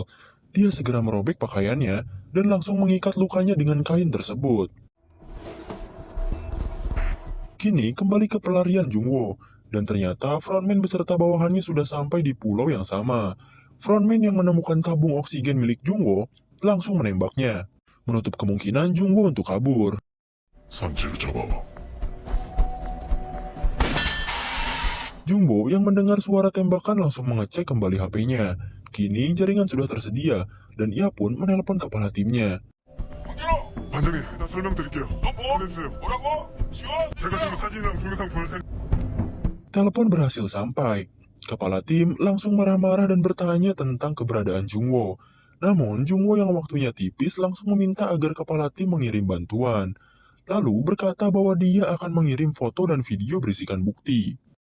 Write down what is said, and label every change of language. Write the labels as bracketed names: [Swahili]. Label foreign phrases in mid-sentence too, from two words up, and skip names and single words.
[Indonesian] Dia segera merobek pakaiannya dan langsung mengikat lukanya dengan kain tersebut. Kini kembali ke pelarian Jungwoo, dan ternyata frontman beserta bawahannya sudah sampai di pulau yang sama. Frontman yang menemukan tabung oksigen milik Jungwoo langsung menembaknya, menutup kemungkinan Jungwoo untuk kabur. [Korean] 산지를 잡아와. [Indonesian] Jungwoo yang mendengar suara tembakan langsung mengecek kembali HP-nya. Kini jaringan sudah tersedia, dan ia pun menelpon kepala timnya. [Korean] 반장님, 일단 설명드릴게요. 너 뭐? 보내주세요. 뭐라고? 지원? 제가 지금 사진이랑 동영상 보낼 테니 [Indonesian] Telepon berhasil sampai. Kepala tim langsung marah-marah dan bertanya tentang keberadaan Jungwoo. Namun, Jungwoo yang waktunya tipis langsung meminta agar kepala tim mengirim bantuan. Lalu berkata bahwa dia akan mengirim foto dan video berisikan bukti.